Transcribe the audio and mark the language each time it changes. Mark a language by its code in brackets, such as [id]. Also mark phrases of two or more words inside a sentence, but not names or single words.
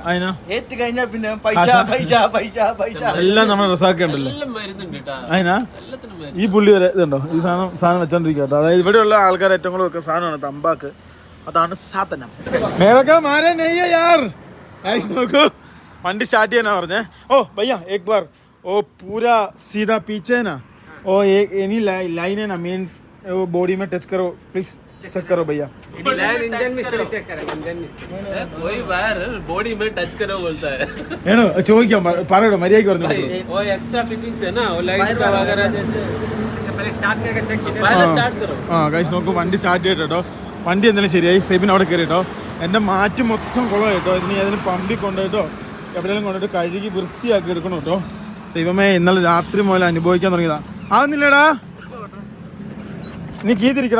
[ml] അതിനാ ഏറ്റ് കഴിഞ്ഞാൽ പിന്നെ എല്ലാം നമ്മൾ റസാക്കേണ്ടല്ലോ. അതിനാ ഈ പുള്ളി വരെ ഇതുണ്ടോ ഈ സാധനം വെച്ചോണ്ടിരിക്കുക കേട്ടോ. അതായത് ഇവിടെയുള്ള ആൾക്കാർ ഏറ്റവും കൂടുതൽ വെക്കുന്ന സാധനമാണ് തമ്പാക്ക്. അതാണ് സാധനം. നോക്കൂ വണ്ടി സ്റ്റാർട്ട് ചെയ്യാനാ പറഞ്ഞേ. [hi] ओ भैया एक बार ओ पूरा सीधा पीछे ना ओ एनी लाइन है ना मेन वो बॉडी में टच करो प्लीज. चेक करो भैया. इंजन मिस्त्री चेक करो. इंजन मिस्त्री कोई बार बॉडी में टच करो बोलता है. [ml] ഏനോ ചോദിക്കാം പറയടോ മര്യാദയ്ക്ക് പറഞ്ഞു. [hi] वो [en] extra fittings [hi] है ना वो लाइट का वगैरह जैसे पहले स्टार्ट करके चेक कीजिए. पहले स्टार्ट करो. [ml] ഗയ്സ് നോക്കൂ വണ്ടി സ്റ്റാർട്ട് ചെയ്തിട്ടോ. വണ്ടി എന്തായാലും ശരിയായി. സെബിൻ അവിടെ കയറി കേട്ടോ. എൻ്റെ മാറ്റി മൊത്തം കുളം കേട്ടോ. ഇനി അതിന് പമ്പിൽ കൊണ്ടുപോയിട്ടോ എവിടെയെങ്കിലും കൊണ്ടുപോയിട്ട് കഴുകി വൃത്തിയാക്കി എടുക്കണം കേട്ടോ. ദൈവമേ ഇന്നലെ രാത്രി മുതൽ അനുഭവിക്കാൻ തുടങ്ങിയതാ. ആവുന്നില്ലടാ, നീ കീ തിരിക്കടാ.